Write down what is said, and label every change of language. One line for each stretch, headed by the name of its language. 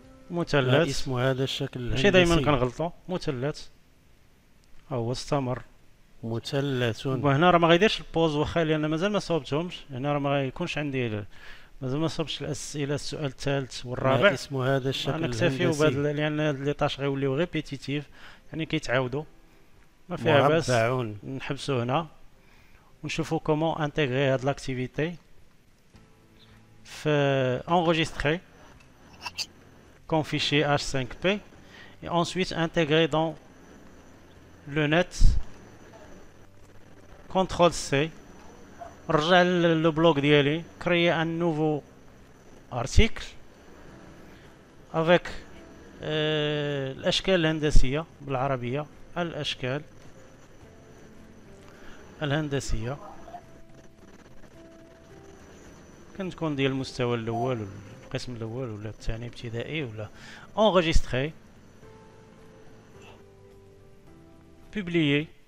Arabic: مثلث. ما اسم هذا الشكل الهندسي؟ ماشي دايما كنغلطو. مثلث. هو استمر. مثلث. وهنا راه ما غيديرش البوز واخا لان مازال ما صوبتهمش، هنا راه ما غيكونش عندي مازال ما صوبتش الاسئله، السؤال الثالث والرابع. ما اسم هذا الشكل الهندسي؟ نكتفيو بهاد لان هاد لي طاش غيوليو ريبيتيتيف، يعني كيتعاودوا ما فيها باس. نحبسو هنا ونشوفو كومون انتيغري هاد لاكتيفيتي في
French: enregistrer comme fichier H5P et ensuite intégrer dans le net. CTRL C.
Arabic: نرجع لو بلوك ديالي،
French: créer un nouveau article
Arabic: avec الاشكال الهندسيه بالعربيه، الاشكال الهندسيه كنتكون ديال المستوى الاول، القسم الاول ولا الثاني ابتدائي ولا
French: enregistrer publier.